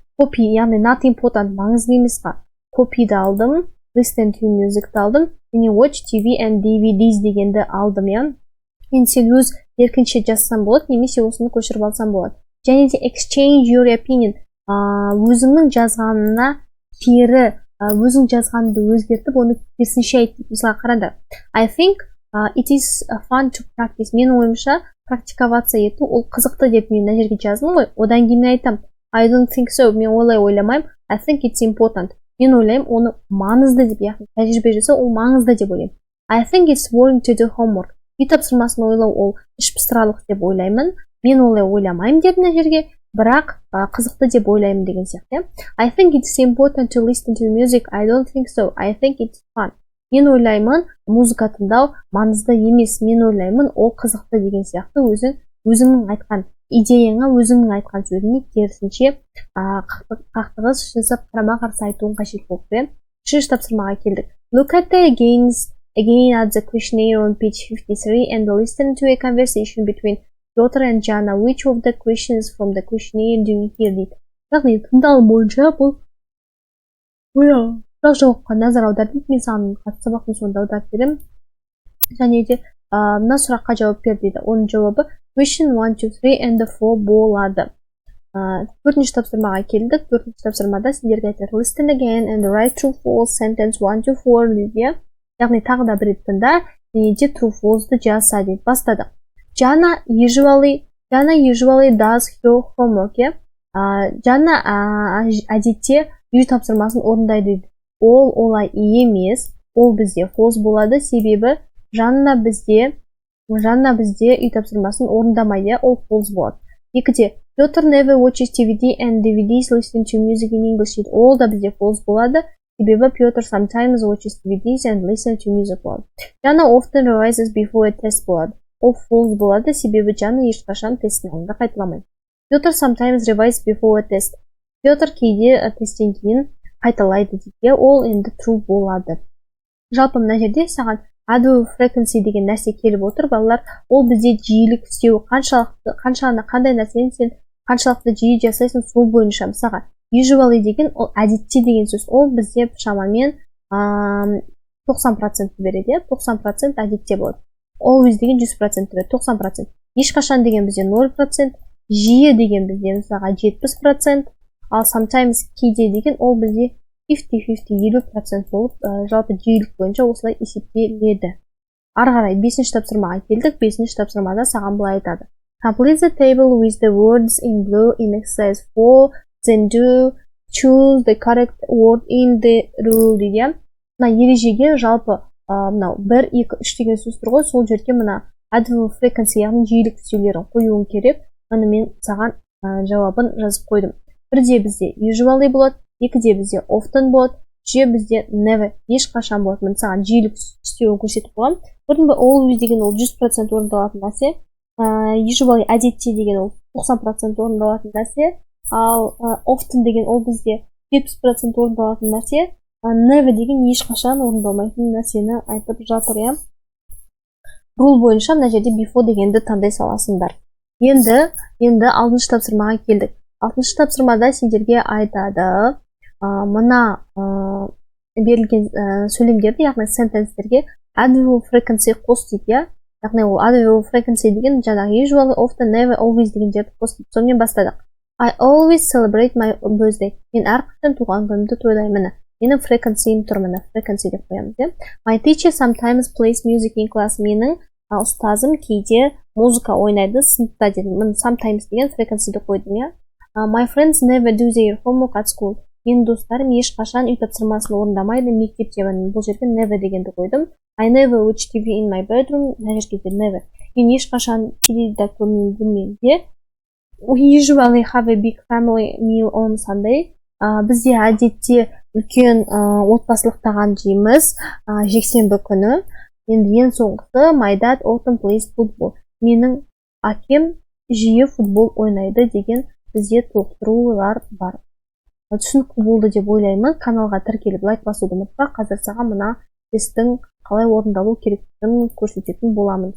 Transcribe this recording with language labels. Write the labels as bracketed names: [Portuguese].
[Kazakh] Copy, яғни [English] not important, [Kazakh] маңызды емесқа copy'ды алдым, [English] listen to [Kazakh] music'ты алдым, және [English] watch TV and DVDs [Kazakh] дегенді алдым, я. Енді сен өз еркінше жазсам болады, немесе осыны көшіріп алсам болады. Және де [English] exchange your opinion, [Kazakh] өзіңнің жазғанына кері, өзің жазғанды өзгертіп, оны керісінше айт. Мысалы, қараңдар. [English] I think it is fun to practice. [Kazakh] Мен ойымша практиковаться ету, ол қызықты деп мен мына жерге жаздым ғой. Одан кейін айтам. [English] I don't think so. [Kazakh] Мен олай ойламаймын. [English] I think it's important. [Kazakh] Мен ойлаймын, оны маңызды деп, яғни тәжірибе жасау, ол маңызды деп ойлаймын. [English] I think it's boring to do homework. [Kazakh] Үй тапсырмасын ойлау, ол іш пыстырарлық деп ойлаймын. Мен олай ойламаймын деп мына жерге, бірақ қызықты деп ойлаймын деген сияқты. [English] I think it's important to listen to music. I don't think so. I think it's fun. [Kazakh] Мен ойлаймын, музыка тыңдау маңызды емес. Мен ойлаймын, ол қызықты деген сияқты өзіңнің айтқан идеяңа, өзіңнің айтқан сөзіңе керісінше қақтығыс жасап қарама-қарсы айтуың қажет болып тұр. Үшінші тапсырмаға келдік. [English] Look at the again at the questionnaire on page 53 and listen to a conversation between Piotr and Jana. Which of the questions from the questionnaire do you hear? [Kazakh] дейді. Яғни тыңдалым бойынша бұл сұрақ жауапқа назар аудардым. Мен саған сабақтың соңында аударып беремін. Және де мына сұраққа жауап бер дейді. Оның жауабы [English] question 1, 2, 3 and 4 [Kazakh] болады. Төртінші тапсырмаға келдік. Төртінші тапсырмада сендерге айтар [English] listen again and write true false sentence 1 to 4 [Kazakh] дейді. Яғни тағы да бір тыңда, және де true false'ды жазса дейді. Бастадық. [English] Jana usually does her homework. [Kazakh] Jana әдетте үй тапсырмасын орындайды дейді. Ол олай емес, ол бізде false болады, себебі Жанна бізде үй тапсырмасын орындамайды, ол false болады. Екіде, [English] Piotr never watches DVD and DVDs, listen to music in English. [Kazakh] Ол да бізде false болады, себебі [English] Piotr sometimes watches DVDs and listen to music [Kazakh] болады. [English] Jana often revises before a test [Kazakh] болады. Ол false болады, себебі Jana ешқашан тесттің алдында қайталамайды. [English] Piotr sometimes revises before a test. [Kazakh] Piotr кейде тесттен кейін қайталайды дейді. Ол енді true болады. Жалпы мына жерде саған add frequency деген нәрсе келіп отыр, балалар. Ол бізде жиілік істеу, қандай нәрсені сен қаншалықты жиі жасайсың, сол бойынша. Мысалға, usually деген ол әдетте деген сөз. Ол бізде шамамен 90% береді, 90% әдетте болады. Always деген 100% береді, 90%. Ешқашан деген бізде 0%, жиі деген бізде мысалға 70%, ал sometimes кейде деген ол бізде 50-50 болып, жалпы жиілік бойынша осылай есептеледі. Ары қарай 5-ші тапсырмаға келдік. 5-ші тапсырмада саған былай айтады. [English] Complete the table with the words in blue in exercise 4, then choose the correct word in the rule [Kazakh] дейді. Мына ережеге жалпы мынау 1, 2, 3 деген сөз тұр ғой, сол жерге мына add frequency, яғни жиілік түзеулерін қоюың керек. Оны мен саған жауабын жазып қойдым. Бірде бізде usually болады, 2-де бізде often болады, 3-де бізде never, ешқашан болады. Мен саған жиілік істеуін көрсетіп қойғам. Көрдің бе, always деген ол 100% орындалатын нәрсе. Usually, әдетте деген ол 90% орындалатын нәрсе. Ал often деген ол бізде 70% орындалатын нәрсе. Never деген ешқашан орындалмайтын нәрсені айтып жатыр. Рул бойынша мына жерде before дегенді таңдай саласыңдар. Енді 6-шы тапсырмаға келдік. 6-шы тапсырмада сендерге айтады, мына берілген сөйлемдерді, яғни сентенстерге adverb frequency қос дейді. Яғни ол adverb frequency деген жаңағы usually, often, never, always дегендерді қосып. Сонымен бастадық. [English] I always celebrate my birthday. [Kazakh] Мен әрқашан туған күнімді тойлаймын. Менің frequency'м тұр, мына frequency деп қоямыз. [English] My teacher sometimes plays music in class. [Kazakh] Менің ұстазым кейде музыка ойнайды сыныпта дедім. Sometimes деген frequency'ді қойдым. [English] My friends never do their homework at school. [Kazakh] Менің достарым ешқашан үй тапсырмасын орындамайды мектепте. Бұл жерге never дегенді қойдым. [English] I never watch TV in my bedroom. [Kazakh] Мына жерге never. Мен ешқашан теледидар көрмеймін де. [English] We usually have a big family meal on Sunday. [Kazakh] Бізде әдетте үлкен отбасылық тағам жейміз жексенбі күні. Енді ең соңғысы [English] my dad often plays football. [Kazakh] Менің әкем жиі футбол ойнайды деген бізде толықтырулар бар. Түсінікті болды деп ойлаймын. Каналға тіркеліп лайк басуды ұмытпа. Қазір саған мына тесттің қалай орындалу керектігін көрсететін боламын.